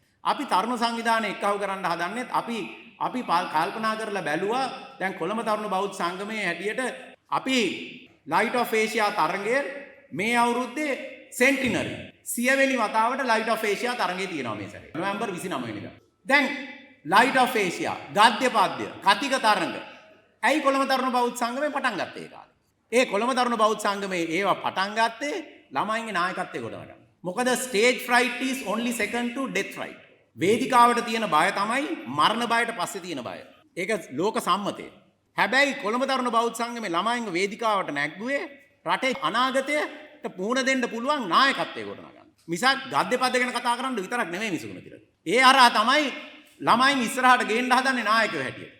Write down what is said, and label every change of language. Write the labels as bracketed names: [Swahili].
[Sinhala] අපි තරුණ සංවිධානය එක්කහුව කරන්න හදන්නේ අපි කල්පනා කරලා බැලුවා දැන් කොළඹ තරුණ බෞද්ධ සංගමේ හැටියට අපි ලයිට් ඔෆ් ඒෂියා තරඟය මේ අවුරුද්දේ සෙන්ටිනරි 100 වෙනි වතාවට ලයිට් ඔෆ් ඒෂියා තරඟය තියෙනවා මේ සැරේ. නොවැම්බර් 29 වෙනිදා. දැන් ලයිට් ඔෆ් ඒෂියා ගද්‍ය පද්‍ය කතික තරඟ ඇයි කොළඹ තරුණ බෞද්ධ සංගමේ පටන් ගත්තේ ඒ කාලේ? ඒ කොළඹ තරුණ බෞද්ධ සංගමේ ඒවා පටන් ගත්තේ ළමයින්ගේ නායකත්වයේ ගොඩනගන්න. [English] මොකද stage fright is only second to death fright. [Sinhala] වේදිකාවට තියෙන බය තමයි මරණ බයට පස්සේ තියෙන බය. ඒක ලෝක සම්මතය. හැබැයි කොළඹ තරුණ බෞද්ධ සංගමේ ළමයින්ව වේදිකාවට නැග්ගුවේ රටේ අනාගතයට පුහුණ දෙන්න පුළුවන් නායකත්වයේ ගොඩනගන්න. මිසක් ගද්‍ය පද ගැන කතා කරන්න විතරක් නෙමෙයි මිසුණු කියලා. ඒ හරහා තමයි ළමයින් ඉස්සරහට ගේන්න හදන්නේ නායකයෝ හැටියට.